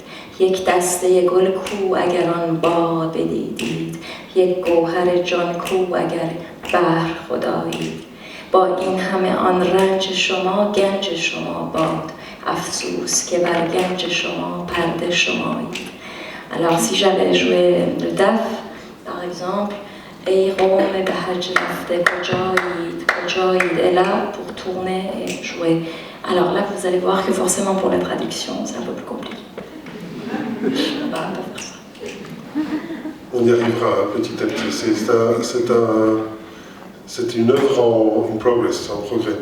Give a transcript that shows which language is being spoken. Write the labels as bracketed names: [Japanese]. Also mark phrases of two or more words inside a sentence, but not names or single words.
[Persian] 1 دسته گل کو اگر آن باغ بدیدید، 1 گوهر جان کو اگر بحر خدایید. با این همه آن رنج شما گنج شما باد، افسوس که بر گنج شما پرده شمایید. [French] Alors si j'avais joué le daf, par exemple, [Persian] ای قوم به حج رفته کجایید کجایید، [French] et là pour tourner et jouer. Alors là vous allez voir que forcément pour la traduction c'est un peu plus compliqué. On va pas faire ça. On y arrivera petit à petit. C'est une œuvre en progress, en progrès.